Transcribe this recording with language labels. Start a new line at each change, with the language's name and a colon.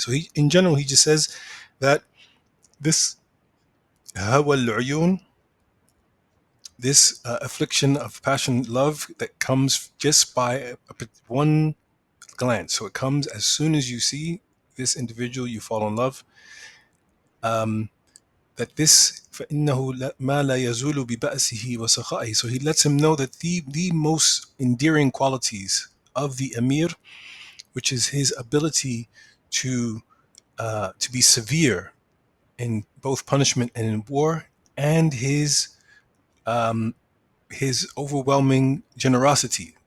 English: So he, in general, he just says that this hawa al-uyun, this affliction of passion love that comes just by one glance. So it comes as soon as you see this individual, you fall in love. That this
Arabic: فإنه ما لا يزول ببأسه وسخائه.
English: So he lets him know that the most endearing qualities of the Emir, which is his ability to be severe in both punishment and in war, and his overwhelming generosity.